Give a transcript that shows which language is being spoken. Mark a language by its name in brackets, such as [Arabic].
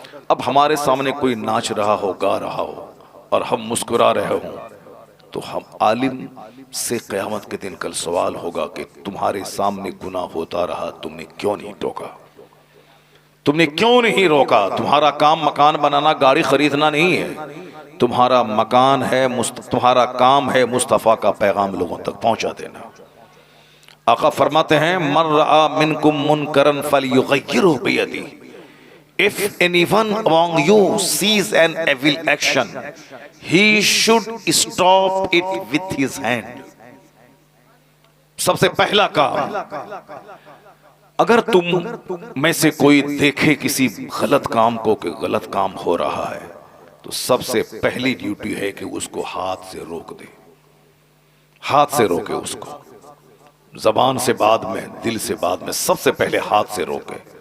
[Hindi] अब हमारे सामने कोई नाच रहा हो, गा रहा हो और हम मुस्कुरा रहे हो तो हम आलिम से क़यामत के दिन कल सवाल होगा कि तुम्हारे सामने गुनाह होता रहा, तुमने क्यों नहीं टोका, तुमने क्यों नहीं रोका। तुम्हारा काम मकान बनाना, गाड़ी खरीदना नहीं है। तुम्हारा मकान है, तुम्हारा काम है मुस्तफ़ा का पैगाम लोगों तक पहुंचा देना। आका फरमाते हैं, [Arabic] मन रआ मिनकुम मुनकरन फलयुगय्यिरहु बियदिही। [English] If anyone among you sees an evil action, he should stop it with his hand. [Hindi] सबसे पहला काम, अगर तुम में से कोई देखे किसी गलत काम को कि गलत काम हो रहा है तो सबसे पहली ड्यूटी है कि उसको हाथ से रोक दे। हाथ से रोके उसको, जबान से बाद में, दिल से बाद में, सबसे पहले हाथ से रोके।